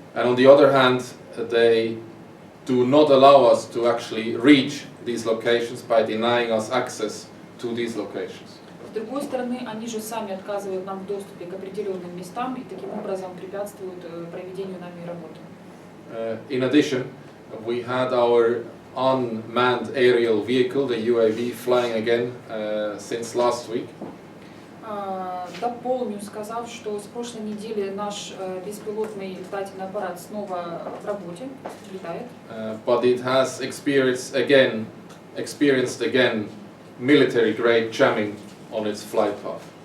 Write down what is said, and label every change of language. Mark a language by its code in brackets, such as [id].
[en] And on the other hand, they do not allow us to actually reach these locations by denying us access to these locations. [ru] С другой стороны, они же сами отказывают нам в доступе к определенным местам и таким образом препятствуют проведению нами работы. [en] In addition, we had our unmanned aerial vehicle, the UAV, flying again since last week. [ru] Дополню, сказав, что с прошлой недели наш беспилотный летательный аппарат снова в работе, летает. [en] But it has experienced again military-grade jamming on its flight path.